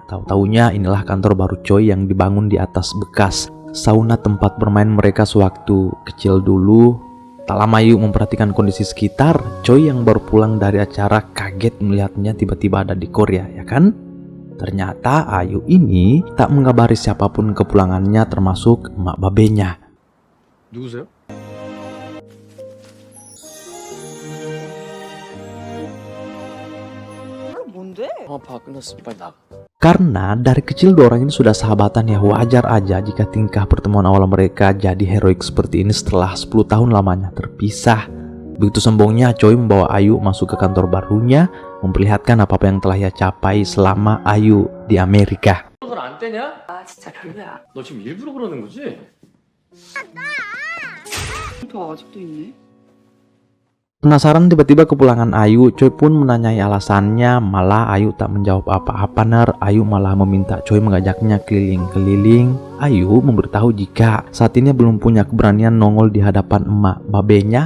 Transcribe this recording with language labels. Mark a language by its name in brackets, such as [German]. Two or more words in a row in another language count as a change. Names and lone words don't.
[Indonesian] Tahu-taunya inilah kantor baru Choi yang dibangun di atas bekas sauna tempat bermain mereka sewaktu kecil dulu. Tak lama Ayu memperhatikan kondisi sekitar. Choi yang baru pulang dari acara kaget melihatnya tiba-tiba ada di Korea, ya kan? Ternyata Ayu ini tak mengabari siapapun kepulangannya, termasuk emak babenya. [Korean] 누구세요? 봐 끝났으면 빨리 나가. [Indonesian] Karena dari kecil dua orang ini sudah sahabatan, ya wajar aja jika tingkah pertemuan awal mereka jadi heroik seperti ini setelah 10 tahun lamanya terpisah. Begitu sombongnya Choi membawa Ayu masuk ke kantor barunya, memperlihatkan apa-apa yang telah ia capai selama Ayu di Amerika. [Korean] 안 떼냐? 아 진짜 별로야. 너 지금 일부러 그러는 거지? 저 아직도 있네. [Indonesian] Penasaran tiba-tiba kepulangan Ayu, Choi pun menanyai alasannya, malah Ayu tak menjawab apa-apa. Ayu malah meminta Choi mengajaknya keliling-keliling. Ayu memberitahu jika saat ini belum punya keberanian nongol di hadapan emak babenya.